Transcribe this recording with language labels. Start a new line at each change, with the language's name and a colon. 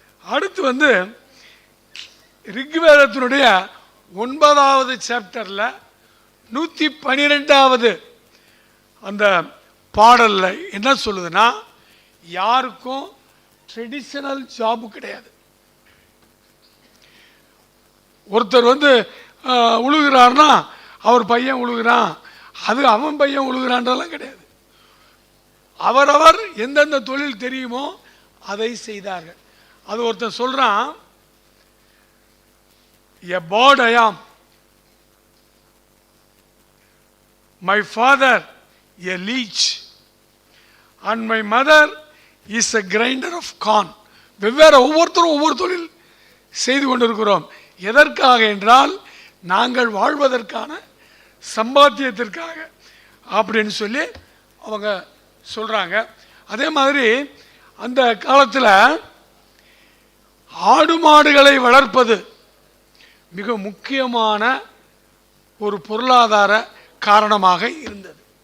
Tamil: அடுத்து ரிக்வேதத்தினுடைய 9வது சாப்டரில் 112வது அந்த பாடலில் என்ன சொல்லுதுன்னா, யாருக்கும் ட்ரெடிஷனல் ஜாபு கிடையாது. ஒருத்தர் உழுகிறார்னா அவர் பையன் உழுகிறான், அது அவன் பையன் உழுகிறான்றதெல்லாம் கிடையாது. அவரவர் எந்தெந்த தொழில் தெரியுமோ அதை செய்தார்கள். அது ஒருத்தன் சொல்றான்,
English: a bird I am, my father a leech and my mother is a grinder of corn.
Tamil: வெவ்வேறு ஒவ்வொருத்தரும் ஒவ்வொரு தொழில் செய்து கொண்டிருக்கிறோம். எதற்காக என்றால் நாங்கள் வாழ்வதற்கான சம்பாத்தியத்திற்காக அப்படின்னு சொல்லி அவங்க சொல்றாங்க. அதே மாதிரி அந்த காலத்தில் ஆடு மாடுகளை வளர்ப்பது மிக முக்கியமான ஒரு பொருளாதார காரணமாக இருந்தது.